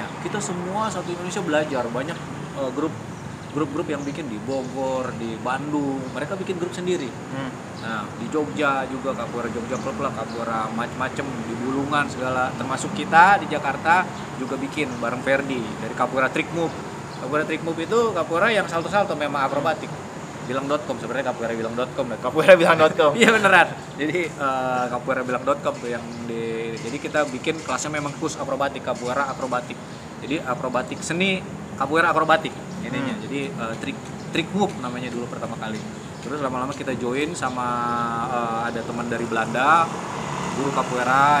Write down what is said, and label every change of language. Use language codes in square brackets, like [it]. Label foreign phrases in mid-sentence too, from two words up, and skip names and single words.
[id] Kita semua satu Indonesia belajar, banyak grup-grup yang bikin di Bogor, di Bandung, mereka bikin grup sendiri. Nah di Jogja juga capoeira Jogja Club lah, capoeira macem-macem di Bulungan segala. Termasuk kita di Jakarta juga bikin bareng Ferdi dari capoeira trick move. Capoeira trick move itu capoeira yang salto-salto memang akrobatik. Bilang.com sebenarnya capoeira bilang.com. Capoeira bilang.com. Iya beneran. Jadi capoeira bilang.com tuh yang jadi kita bikin kelasnya memang khusus akrobatik, capoeira akrobatik. Jadi akrobatik seni capoeira akrobatik ininya. Jadi trick move namanya dulu pertama kali. Terus lama-lama kita join sama ada teman dari Belanda, guru capoeira.